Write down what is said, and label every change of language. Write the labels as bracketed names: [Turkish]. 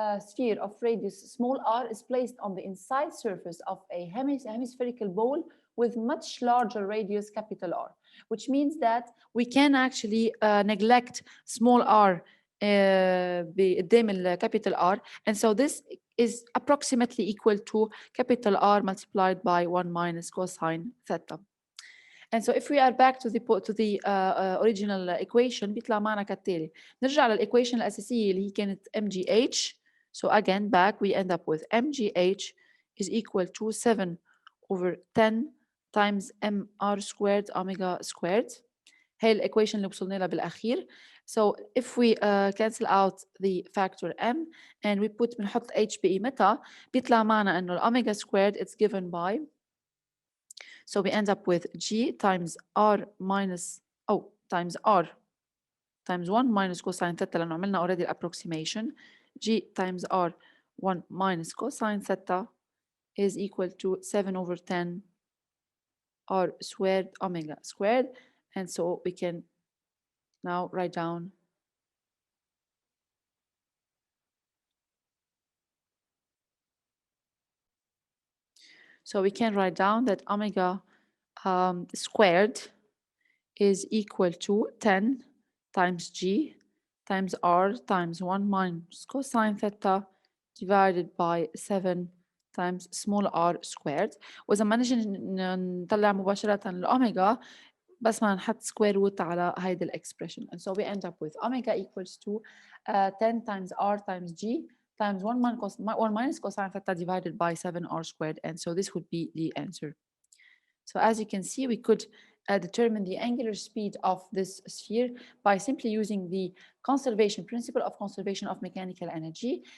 [English] sphere of radius small r is placed on the inside surface of a hemispherical ball with much larger radius capital R, which means that we can actually neglect small r قدام capital R, and so this is approximately equal to capital R multiplied by 1 minus cosine theta. And so if we are back to the original equation [Arabic] بيطلع معنا كالتالي. نرجع للإيكويشن الأساسية اللي هي كانت MGH. [English] So again back we end up with MGH is equal to 7 over 10 times mr squared omega squared. [Arabic] هي الإيكويشن اللي وصلنا لها بالأخير. [English] So if we cancel out the factor m and we [Arabic] بنحط h بقيمتها بيطلع معنا إنه الأوميجا [English] squared it's given by. So we end up with g times r minus times r times 1 minus cosine theta [Arabic] لأنه عملنا [English] already approximation. g times r 1 minus cosine theta is equal to 7 over 10 r squared omega squared. And so we can now write down that omega squared is equal to 10 times g times r times 1 minus cosine theta divided by 7 times small r squared. [Arabic] وإذا ما نجي نطلع مباشرة الأوميجا بس ما نحط square root على هيدا الإكسبريشن. [English] And so we end up with omega equals to 10 times r times g times 1 minus cosine theta divided by 7r squared. And so this would be the answer. So as you can see, we could determine the angular speed of this sphere by simply using the principle of conservation of mechanical energy.